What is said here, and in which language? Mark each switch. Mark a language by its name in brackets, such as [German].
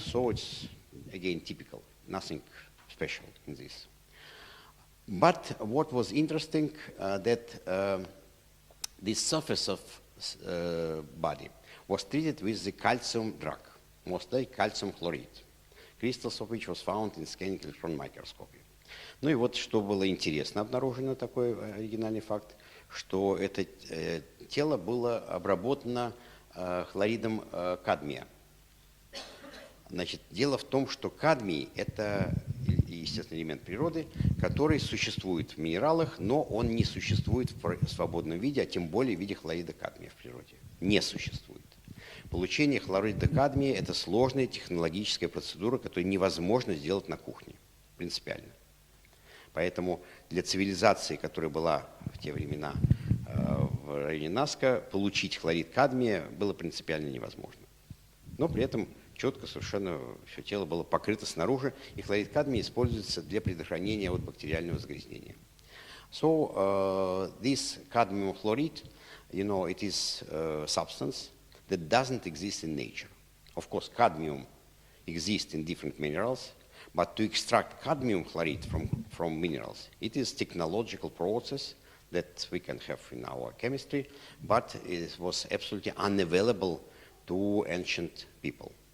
[English] So it's, again, typical, nothing special in this. But what was interesting, that the surface of body was treated with the calcium drug, mostly calcium chloride, crystals of which was found in scanning electron microscopy. [Russian] Ну и вот что было интересно обнаружено, такой оригинальный факт, что это тело было обработано хлоридом кадмия. Значит, дело в том, что кадмий – это естественный элемент природы, который существует в минералах, но он не существует в свободном виде, а тем более в виде хлорида кадмия в природе. Не существует. Получение хлорида кадмия – это сложная технологическая процедура, которую невозможно сделать на кухне, принципиально. Поэтому для цивилизации, которая была в те времена в районе Наска, получить хлорид кадмия было принципиально невозможно. Но при этом четко совершенно все тело было покрыто снаружи, и хлорид кадмия используется для предохранения от бактериального загрязнения. [English] So this cadmium chloride, you know, it is a substance that doesn't exist in nature. Of course, cadmium exists in different minerals, but to extract cadmium chloride from minerals, it is a technological process that we can have in our chemistry, but it was absolutely unavailable to ancient people.